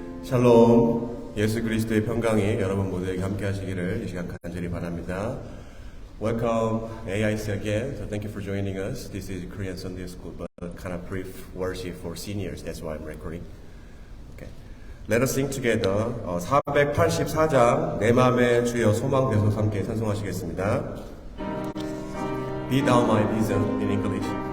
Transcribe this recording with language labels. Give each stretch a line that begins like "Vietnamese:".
Korean: 샬롬, 예수 그리스도의 평강이 여러분 모두에게 함께 하시기를 이 시간 간절히 바랍니다.
English: Welcome AIC again. So thank you for joining us. This is Korean Sunday School, but kind of brief worship for seniors. That's why I'm recording. Okay. Let us sing together.
Korean: 484장 내 맘의 주여 소망 되소서 함께 찬송하시겠습니다.
English: Be thou my vision in English.